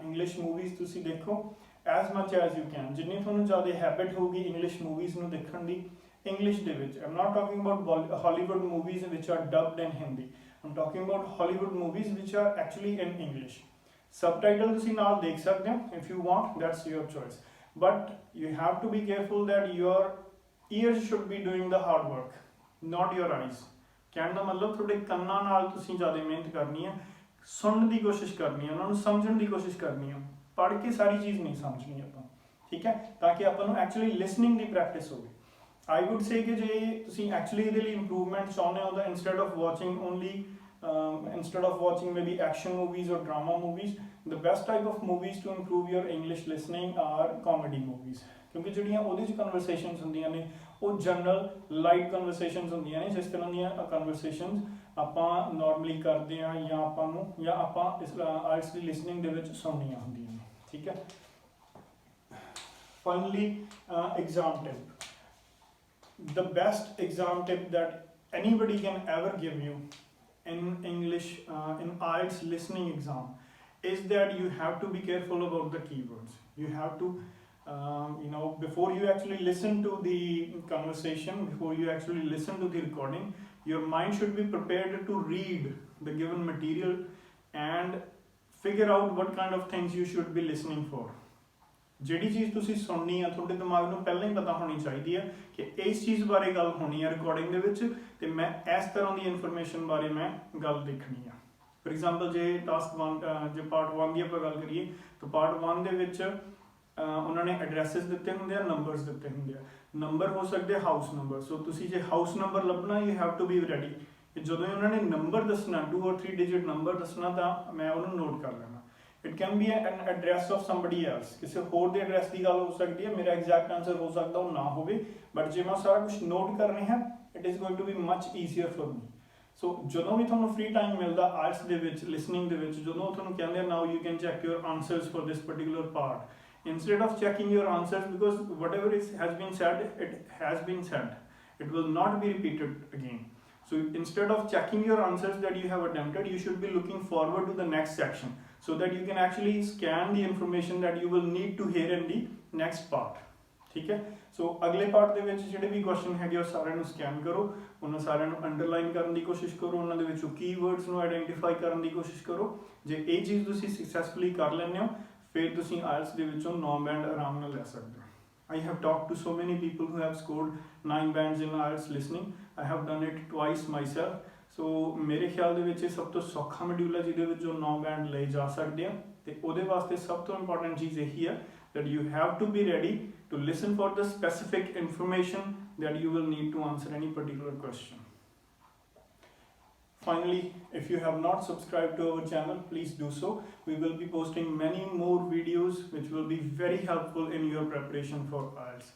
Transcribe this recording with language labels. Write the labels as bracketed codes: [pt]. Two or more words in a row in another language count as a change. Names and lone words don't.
[en] English movies [pa] ਤੁਸੀਂ ਦੇਖੋ [en] as much as you can. [pa] ਜਿੰਨੀ ਤੁਹਾਨੂੰ ਜ਼ਿਆਦਾ ਹੈਬਿਟ ਹੋਊਗੀ [en] English movies [pa] ਨੂੰ ਦੇਖਣ ਦੀ, ਇੰਗਲਿਸ਼ ਦੇ ਵਿੱਚ, [en] I'm not talking about Hollywood movies which are dubbed in Hindi, I'm talking about Hollywood movies which are actually in English. [pa] ਸਬਟਾਈਟਲ ਤੁਸੀਂ ਨਾਲ ਦੇਖ ਸਕਦੇ ਹੋ [en] if you want, that's your choice, but you have to be careful that your ears should be doing the hard work, not your eyes। [pa] ਕਹਿਣ ਦਾ ਮਤਲਬ ਤੁਹਾਡੇ ਕੰਨਾਂ ਨਾਲ ਤੁਸੀਂ ਜ਼ਿਆਦਾ ਮਿਹਨਤ ਕਰਨੀ ਹੈ, ਸੁਣਨ ਦੀ ਕੋਸ਼ਿਸ਼ ਕਰਨੀ ਹੈ, ਉਹਨਾਂ ਨੂੰ ਸਮਝਣ ਦੀ ਕੋਸ਼ਿਸ਼ ਕਰਨੀ ਹੈ। ਪੜ੍ਹ ਕੇ ਸਾਰੀ ਚੀਜ਼ ਨਹੀਂ ਸਮਝਣੀ ਆਪਾਂ। ਠੀਕ ਹੈ, ਤਾਂ ਕਿ ਆਪਾਂ ਨੂੰ [en] actually listening [pa] ਦੀ ਪ੍ਰੈਕਟਿਸ ਹੋਵੇ। [en] I would say [pa] ਕਿ ਜੇ ਤੁਸੀਂ ਐਕਚੁਅਲੀ ਇਹਦੇ ਲਈ ਇੰਪਰੂਵਮੈਂਟ ਚਾਹੁੰਦੇ ਹੋ ਤਾਂ [en] instead of watching maybe action movies or drama movies, the best type of movies to improve your English listening are comedy movies, [pa] ਕਿਉਂਕਿ ਜਿਹੜੀਆਂ ਉਹਦੇ 'ਚ ਕਨਵਰਸੇਸ਼ਨਸ ਹੁੰਦੀਆਂ ਨੇ ਉਹ [en] general light conversations [pa] ਹੁੰਦੀਆਂ ਨੇ, ਜਿਸ ਤਰ੍ਹਾਂ ਦੀਆਂ ਕਨਵਰਸੇਸ਼ਨਸ ਆਪਾਂ ਨਾਰਮਲੀ ਕਰਦੇ ਹਾਂ ਜਾਂ ਆਪਾਂ ਇਸ IELTS ਦੀ ਲਿਸਨਿੰਗ ਦੇ ਵਿੱਚ ਸੁਣਨੀਆਂ ਹੁੰਦੀਆਂ ਨੇ, ਠੀਕ ਹੈ। [en] Finally, exam tip. The best exam tip that anybody can ever give you in English, in IELTS listening exam, is that you have to be careful about the keywords. You have to, before you actually listen to the conversation, before you actually listen to the recording, your mind should be prepared to read the given material and figure out what kind of things you should be listening for. [pa] ਜਿਹੜੀ ਚੀਜ਼ ਤੁਸੀਂ ਸੁਣਨੀ ਆ ਤੁਹਾਡੇ ਦਿਮਾਗ ਨੂੰ ਪਹਿਲਾਂ ਹੀ ਪਤਾ ਹੋਣੀ ਚਾਹੀਦੀ ਹੈ ਕਿ ਇਸ ਚੀਜ਼ ਬਾਰੇ ਗੱਲ ਹੋਣੀ ਹੈ ਰਿਕਾਰਡਿੰਗ ਦੇ ਵਿੱਚ, ਤੇ ਮੈਂ ਇਸ ਤਰ੍ਹਾਂ ਦੀ ਇਨਫੋਰਮੇਸ਼ਨ ਬਾਰੇ ਮੈਂ ਗੱਲ ਦੇਖਣੀ ਆ। [en] for example [pa] ਜੇ ਟਾਸਕ 1 ਜੇ ਪਾਰਟ 1 ਦੀ ਆਪਾਂ ਗੱਲ ਕਰੀਏ ਤਾਂ ਪਾਰਟ 1 ਦੇ ਵਿੱਚ ਉਹਨਾਂ ਨੇ ਐਡਰੈਸਿਸ ਦਿੱਤੇ ਹੁੰਦੇ ਆ, ਨੰਬਰਸ ਦਿੱਤੇ ਹੁੰਦੇ ਆ। ਨੰਬਰ ਹੋ ਸਕਦੇ [en] house number, [pa] ਸੋ ਤੁਸੀਂ ਜੇ [en] house number [pa] ਲੱਭਣਾ [en] you have to be ready [pa] ਕਿ ਜਦੋਂ ਉਹਨਾਂ ਨੇ ਨੰਬਰ ਦੱਸਣਾ [en] 2 or 3 digit number [pa] ਦੱਸਣਾ ਤਾਂ ਮੈਂ ਉਹਨੂੰ ਨੋਟ ਕਰ ਲੈਣਾ। [en] It can be an address of somebody else, [pa] ਕਿਸੇ ਹੋਰ ਦੇ ਐਡਰੈਸ ਦੀ ਗੱਲ ਹੋ ਸਕਦੀ ਹੈ, ਮੇਰਾ [en] exact answer [pa] ਹੋ ਸਕਦਾ ਉਹ ਨਾ ਹੋਵੇ, ਬਟ ਜੇ ਮੈਂ ਸਾਰਾ ਕੁਝ ਨੋਟ ਕਰ ਰਿਹਾ [en] it is going to be much easier for me. [pa] ਸੋ ਜਦੋਂ ਵੀ ਤੁਹਾਨੂੰ [en] free time [pa] ਮਿਲਦਾ IELTS ਦੇ ਵਿੱਚ ਲਿਸਨਿੰਗ ਦੇ ਵਿੱਚ, ਜਦੋਂ ਤੁਹਾਨੂੰ ਕਹਿੰਦੇ [en] now you can check your answers for this particular part, instead of checking your answers, because whatever has been said, it has been said, it will not be repeated again. So instead of checking your answers that you have attempted, you should be looking forward to the next section so that you can actually scan the information that you will need to hear in the next part. [pa] ਠੀਕ ਹੈ, ਸੋ ਅਗਲੇ ਪਾਰਟ ਦੇ ਵਿੱਚ ਜਿਹੜੇ ਵੀ ਕੁਐਸਚਨ ਹੈਗੇ ਉਹ ਸਾਰਿਆਂ ਨੂੰ ਸਕੈਨ ਕਰੋ, ਉਹਨਾਂ ਸਾਰਿਆਂ ਨੂੰ ਅੰਡਰਲਾਈਨ ਕਰਨ ਦੀ ਕੋਸ਼ਿਸ਼ ਕਰੋ, ਉਹਨਾਂ ਦੇ ਵਿੱਚੋਂ ਕੀਵਰਡਸ ਨੂੰ ਆਈਡੈਂਟੀਫਾਈ ਕਰਨ ਦੀ ਕੋਸ਼ਿਸ਼ ਕਰੋ। ਜੇ ਇਹ ਚੀਜ਼ ਤੁਸੀਂ ਸਕਸੈਸਫੁਲੀ ਕਰ ਲੈਂਦੇ ਹੋ ਫਿਰ ਤੁਸੀਂ IELTS ਦੇ ਵਿੱਚੋਂ 9 ਬੈਂਡ ਆਰਾਮ ਨਾਲ ਲੈ ਸਕਦੇ ਹੋ। [en] I have talked to so many people who have scored 9 bands in IELTS listening. I have done it twice myself. [pa] So ਮੇਰੇ ਖਿਆਲ ਦੇ ਵਿੱਚ ਇਹ ਸਭ ਤੋਂ ਸੌਖਾ ਮੋਡਿਊਲ ਹੈ ਜਿਹਦੇ ਵਿੱਚ 9 ਬੈਂਡ ਲਏ ਜਾ ਸਕਦੇ ਆ, ਤੇ ਉਹਦੇ ਵਾਸਤੇ ਸਭ ਤੋਂ ਇੰਪੋਰਟੈਂਟ ਚੀਜ਼ ਇਹੀ ਹੈ [en] that you have to be ready to listen for the specific information that you will need to answer any particular question. Finally, if you have not subscribed to our channel, please do so. We will be posting many more videos which will be very helpful in your preparation for IELTS.